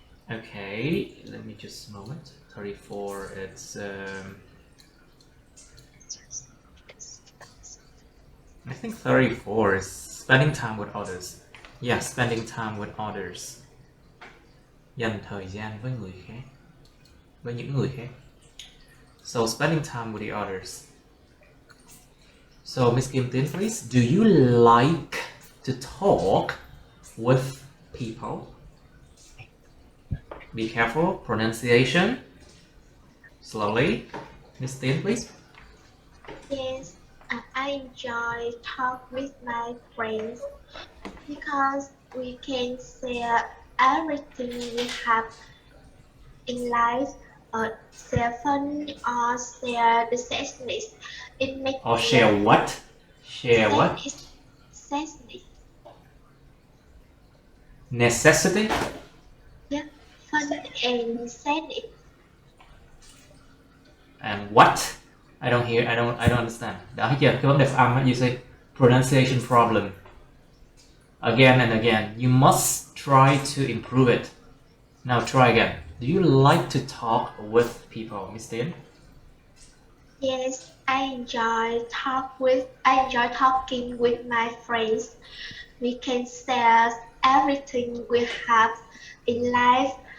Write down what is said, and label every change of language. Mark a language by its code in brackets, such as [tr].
[en] Okay, let me just a moment. 34, it's I think 34 is spending time with others. Yeah, spending time with others. [vi] Dành thời gian với người khác. Với những người khác. [en] So, spending time with the others. So, Miss Kim Tin, please, do you like to talk with people? Be careful, pronunciation. Slowly. Miss Tin, please. Yes, I enjoy talk with my friends because we can share everything we have in life, share fun or share the sadness. It makes Or share what? Share what? Sadness. Necessity? Yeah, fun and sadness. And what? I don't understand. [vi] Đó, thấy chưa? Cái vấn đề phát âm á, [en] you say pronunciation problem. Again and again. You must try to improve it. Now try again. Do you like to talk with people, Miss Tin? Yes, I enjoy talking with my friends. We can share everything we have in life.